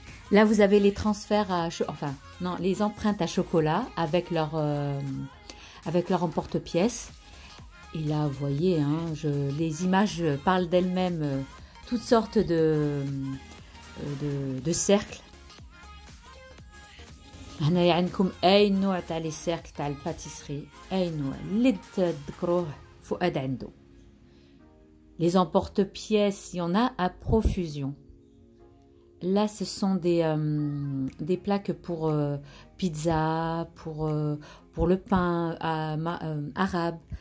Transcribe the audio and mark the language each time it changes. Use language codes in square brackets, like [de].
[fr] Là, vous avez les transferts les empreintes à chocolat avec leur emporte-pièce. Et là, vous voyez, hein, les images parlent d'elles-mêmes, toutes sortes de cercles. [ar] هنايا عندكم أي نوع تاع لي سيركل تاع الباتيسري، أي نوع اللي تذكروه فؤاد عنده. [fr] Les emporte-pièces, il y en a à profusion. Là, ce sont des plaques pour pizza, pour le pain arabe.